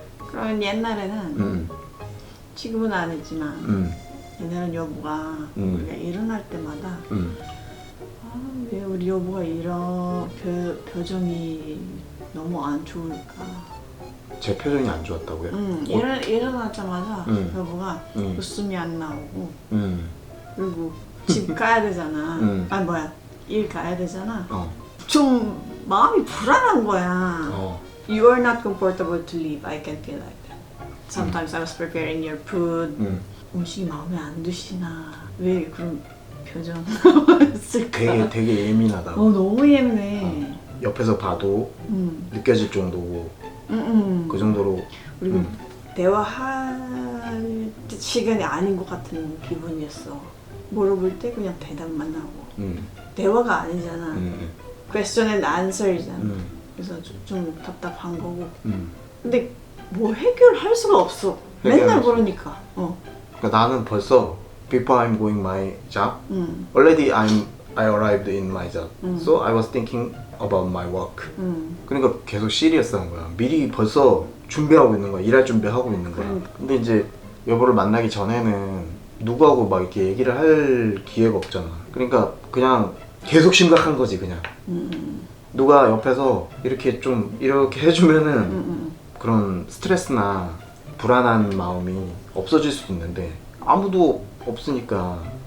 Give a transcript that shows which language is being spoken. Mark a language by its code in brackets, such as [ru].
[ko] 그러면 옛날에는 지금은 아니지만 옛날엔 여보가 우리가 일어날 때마다 왜 우리 여보가 이런 표정이 너무 안 좋을까. 제 표정이 안 좋았다고요? 일어나자마자 여보가 웃음이 안 나오고 그리고 집 가야 되잖아. 일 가야 되잖아. 좀 마음이 불안한 거야. [en] You are not comfortable to leave. I can feel like that. Sometimes I was preparing your food. [ko] 음식이 마음에 안 드시나. 왜 그런 표정 쓸까? 되게 예민하다고. 너무 예민해. 옆에서 봐도 느껴질 정도고. 그 정도로. 그리고 대화할 시간이 아닌 것 같은 기분이었어. 물어볼 때 그냥 대답만 하고. 대화가 아니잖아. [en] Question and answer이잖아. [ko] 그래서 좀 답답한 거고. 근데 뭐 해결할 수가 없어. 맨날 그러니까. 그러니까 나는 벌써 [en] before I'm going my job, already I arrived in my job. So I was thinking about my work. [ko] 그러니까 계속 시리어스한 거야. 미리 벌써 준비하고 있는 거야. 일할 준비하고 있는 거야. 근데 이제 여보를 만나기 전에는 누구하고 막 이렇게 얘기를 할 기회가 없잖아. 그러니까 그냥 계속 심각한 거지 그냥. 누가 옆에서 이렇게 좀 이렇게 해주면은 그런 스트레스나 불안한 마음이 없어질 수도 있는데 아무도 없으니까.